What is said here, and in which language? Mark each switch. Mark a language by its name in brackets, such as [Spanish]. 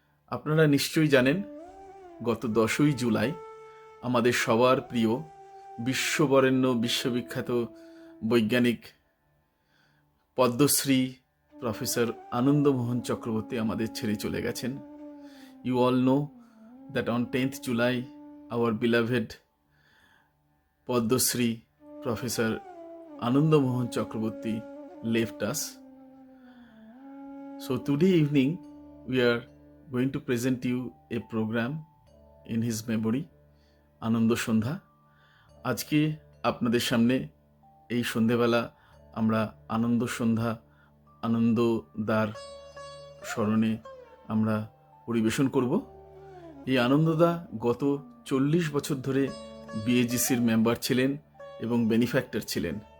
[Bangla] আপনারা নিশ্চয়ই জানেন, গত 10ই জুলাই আমাদের সবার প্রিয় বিশ্ববরেণ্য বিশ্ববিখ্যাত বৈজ্ঞানিক পদ্মশ্রী প্রফেসর আনন্দমোহন চক্রবর্তী আমাদের ছেড়ে চলে গেছেন। [English] You all know that on 10th July our beloved Padmasree Professor Anandamohan Chakraborty left us. So today evening we are going to present you a program in his memory, Ananda Sandhya. [Bangla] আজকে আপনাদের সামনে এই সন্ধেবেলা আমরা আনন্দ সন্ধ্যা, আনন্দদার স্মরণে আমরা পরিবেশন করব। এই আনন্দদা গত 40 বছর ধরে বিএজিসির মেম্বার ছিলেন এবং বেনিফ্যাক্টর ছিলেন।